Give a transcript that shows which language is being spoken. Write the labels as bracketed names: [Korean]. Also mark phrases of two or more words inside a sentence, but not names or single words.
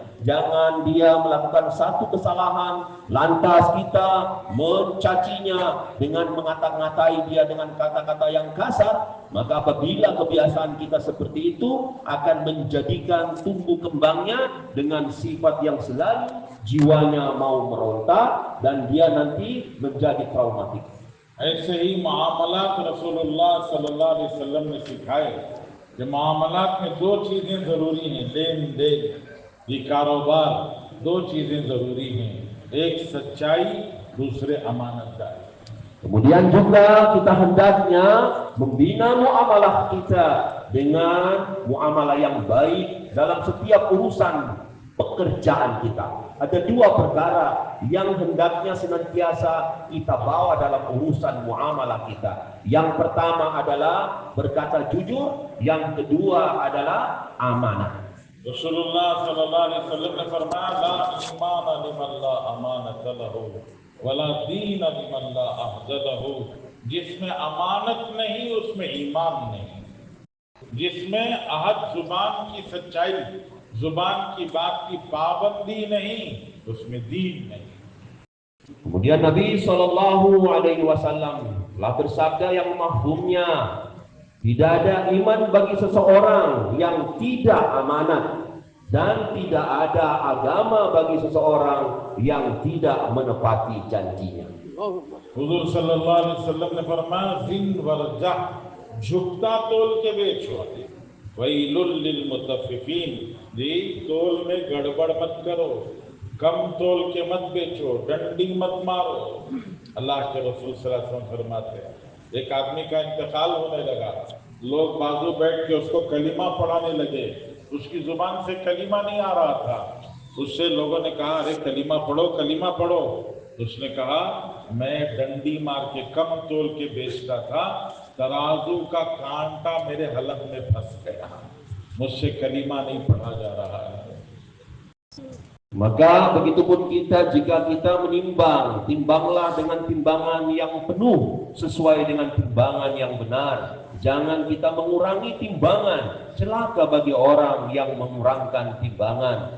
[Indonesian] Jangan dia melakukan satu kesalahan, lantas kita mencacinya dengan mengata-ngatai dia dengan kata-kata yang kasar. Maka apabila kebiasaan kita seperti itu akan menjadikan tumbuh kembangnya dengan sifat yang selalu jiwanya mau meronta dan dia nanti menjadi traumatik. [Hindi] ऐसे ही मामलात रसूलुल्लाह [Arabic] صلى الله عليه وسلم [Hindi] ने सिखाए कि मामलात में दो चीजें जरूरी हैं, लेन देन, ये कारोबार, दो चीजें जरूरी हैं, एक सच्चाई, दूसरे अमानतदारी। [Indonesian] Kemudian juga kita hendaknya membina muamalah kita dengan muamalah yang baik dalam setiap urusan pekerjaan kita. Ada dua perkara yang hendaknya senantiasa kita bawa dalam urusan muamalah kita. Yang pertama adalah berkata jujur, yang kedua adalah amanah. [Hindi] Rasulullah [Arabic] صلى الله عليه وسلم [Hindi] ने फरमाया, [Arabic] لا إيمان لمن لا أمانة له ولا دين لمن لا عهد له. [Hindi] जिसमें अमानत नहीं उसमें ईमान नहीं, जिसमें अहद जुबान की सच्चाई, जुबान की बात की पाबंदी नहीं, उसमें दीन नहीं। [Indonesian] Kemudian Nabi [Arabic] صلى الله عليه وسلم [Indonesian] telah bersabda yang mafhumnya, tidak ada iman bagi seseorang yang tidak amanat, dan tidak ada agama bagi seseorang yang tidak menepati janjinya. [Hindi] हुजूर [Arabic] صلى الله عليه وسلم [Hindi] ने फरमाया, जिन वरजा, झुकता तोल के बेचो, [Arabic] ويل للمطففين, [Hindi] जी तोल में गड़बड़ मत करो, कम तोल के मत बेचो, डंडी मत मारो। अल्लाह के रसूल [Arabic] صلى الله عليه وسلم [Hindi] फरमाते हैं, एक आदमी का इंतकाल होने लगा, लोग बाजू बैठ के उसको कलीमा पढ़ाने लगे, उसकी जुबान से कलीमा नहीं आ रहा था। उससे लोगों ने कहा, अरे कलीमा पढ़ो, कलीमा पढ़ो। उसने कहा, मैं डंडी मार के कम तोल के बेचता था, तराजू का कांटा मेरे हलक में फंस गया, मुझसे कलीमा नहीं पढ़ा जा रहा है। [Indonesian] Maka begitupun kita, jika kita menimbang, timbanglah dengan timbangan yang penuh sesuai dengan timbangan yang benar. Jangan kita mengurangi timbangan. Celaka bagi orang yang mengurangkan timbangan.